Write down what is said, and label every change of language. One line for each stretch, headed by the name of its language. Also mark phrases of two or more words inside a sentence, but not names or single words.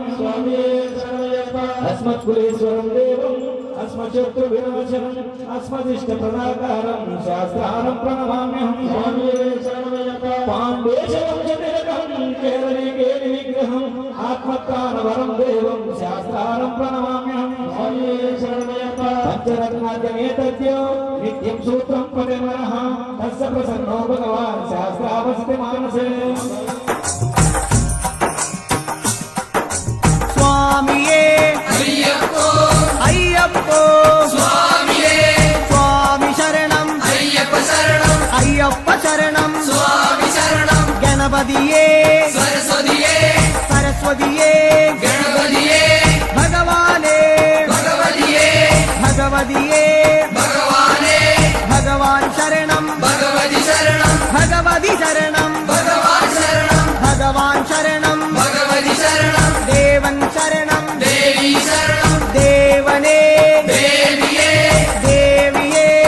Malayalam: സ്വാമിയേ ശരണമയ്യപ്പ
Sanskrit: అస్మత్కులేశ్వరం దేవం అస్మశత్రు వినాశనం అస్మదిష్ట ప్రదాకారం శాస్త్రారం ప్రణమామ్యహం
Malayalam: സ്വാമിയേ ശരണമയ്യപ്പ
Sanskrit: పాండేశం జటిలకం కేరళీ కేలి విగ్రహం ఆత్మత్రాణవరం దేవం శాస్త్ర शास्त्रारं प्रणमाम्यहं
Malayalam: സ്വാമി ശരണമയ്യപ്പ
Sanskrit: पञ्चरत्नाद्यमेतद्यो नित्यं सूत्रं पठेमनः तस्य प्रसन्नो भगवान् शास्त्रावस्थे मानसे
Malayalam: സ്വാമിയേ അയ്യപ്പോ അയ്യപ്പോ സ്വാമിയേ സ്വാമി ശരണം അയ്യപ്പ ശരണം അയ്യപ്പ శరణం అయ్యప్ప ശരണം സ്വാമി ശരണം ഗണപതിയേ സരസ്വതിയേ സരസ്വതിയേ ഗണപതിയേ ഭഗവാനേ ഭഗവതിയേ ഭഗവതിയേ ഭഗവാനേ ഭഗവാൻ ശരണം ഭഗവതി ശരണം ഭഗവതി ശരണം ഭഗവാൻ ശരണം ഭഗവാൻ ശരണം ഭഗവതി ശരണം ദേവൻ ശരണം ദേവി ശരണം ദേവനേ ദേവിയേ ദേവിയേ